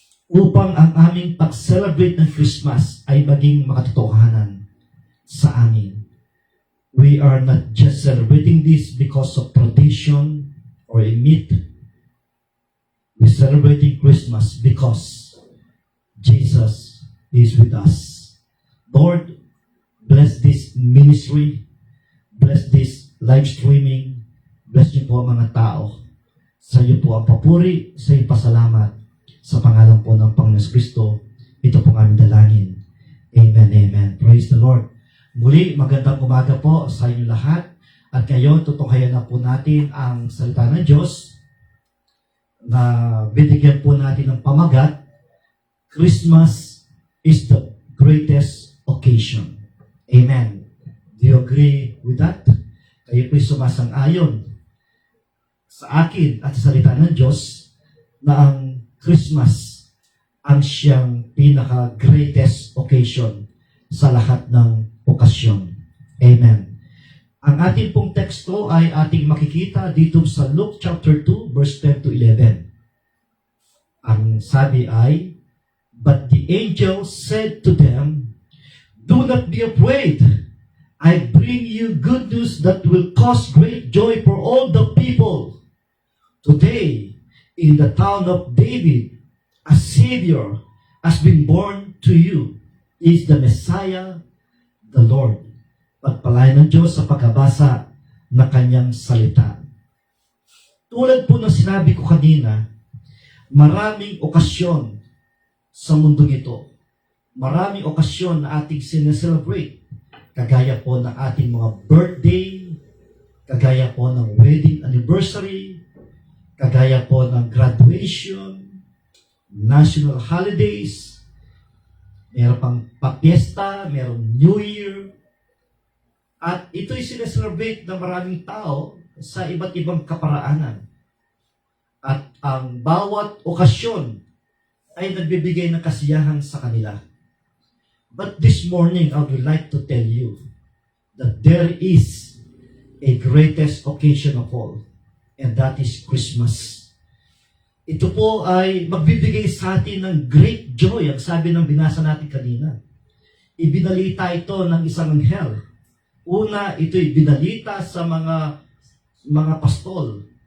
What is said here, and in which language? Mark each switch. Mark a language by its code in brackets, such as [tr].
[tl] Upang ang aming pag-celebrate ng Christmas ay maging makatotohanan sa amin. [en] We are not just celebrating this because of tradition or a myth. We're celebrating Christmas because Jesus is with us. Lord, bless this ministry, bless this live streaming, bless [tl] niyo po ang mga tao. Sa iyo po ang papuri, sa iyo pasalamat. Sa pangalan po ng Panginoon Kristo, ito po ang aming dalangin. Amen, amen. [en] Praise the Lord. [tl] Muli, magandang umaga po sa inyo lahat. At ngayon, tutunghayan na po natin ang salita ng Diyos na binigyan po natin ng pamagat. [en] Christmas is the greatest occasion. Amen. Do you agree with that? [tl] Kayo po'y sumasang-ayon sa akin at sa salita ng Diyos na ang Christmas ang siyang pinaka-greatest occasion sa lahat ng okasyon. Amen. Ang ating pong teksto ay ating makikita dito sa Luke chapter 2, verse 10 to 11. Ang sabi ay, [en] "But the angel said to them, 'Do not be afraid. I bring you good news that will cause great joy for all the people. Today, in the town of David, a Savior has been born to you. He is the Messiah, the Lord." [tl] Pagpalain ng Diyos sa pagkabasa na kanyang salita. Tulad po ng sinabi ko kanina, maraming okasyon sa mundong ito. Maraming okasyon na ating sineselebrate. Kagaya po ng ating mga birthday, kagaya po ng wedding anniversary, kagaya po ng graduation, national holidays, meron pang papiesta, meron New Year, at ito'y sineselebrate ng maraming tao sa iba't ibang kaparaanan. At ang bawat okasyon ay nagbibigay ng kasiyahan sa kanila. [en] But this morning, I would like to tell you that there is a greatest occasion of all, and that is Christmas. [tl] Ito po ay magbibigay sa atin ng [en] great joy, [tl] ang sabi ng binasa natin kanina. Ibinalita ito ng isang anghel. Una, ito'y binalita sa mga pastol.